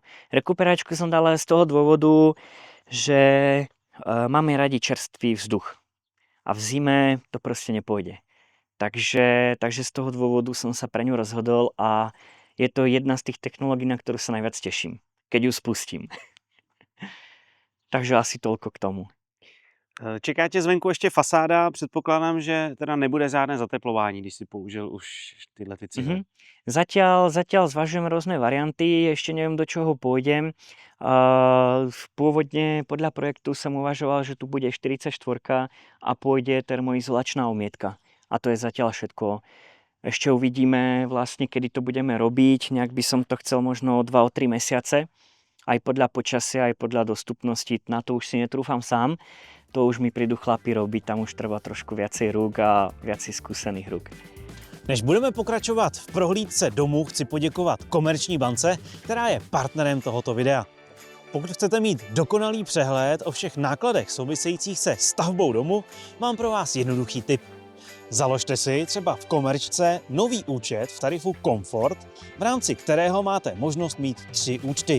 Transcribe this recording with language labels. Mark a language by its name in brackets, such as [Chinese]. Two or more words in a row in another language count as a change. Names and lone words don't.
[Slovak] Rekuperačku som dal z toho dôvodu, že máme radi čerstvý vzduch a v zime to proste nepôjde. Takže z toho dôvodu som sa pre ňu rozhodol a je to jedna z tých technológií, na ktorú sa najviac teším, keď ju spustím. Takže asi toľko k tomu. [Czech] Čeká tě zvenku ještě fasáda, předpokládám, že teda nebude žádné zateplování, když si použil už tyhle ty cihly. [Slovak] Zatiaľ zvažujem rôzne varianty, ešte neviem, do čoho pôjdem. Pôvodne podľa projektu som uvažoval, že tu bude 44 a pôjde termoizolačná omietka. A to je zatiaľ všetko. Ešte uvidíme vlastne, kedy to budeme robiť. Nejak by som to chcel možno 2-3 mesiace. Aj podľa počasia, aj podľa dostupnosti. Na to už si netrúfam sám. To už mi prídu chlapi robiť. Tam už treba trošku viacej rúk a viacej skúsených rúk. [Czech] Než budeme pokračovat v prohlídce domu, chci poděkovat Komerční bance, která je partnerem tohoto videa. Pokud chcete mít dokonalý přehled o všech nákladech souvisejících se stavbou domu, mám pro vás jednoduchý tip. Založte si třeba v Komerčce nový účet v tarifu Komfort, v rámci kterého máte možnost mít 3 účty.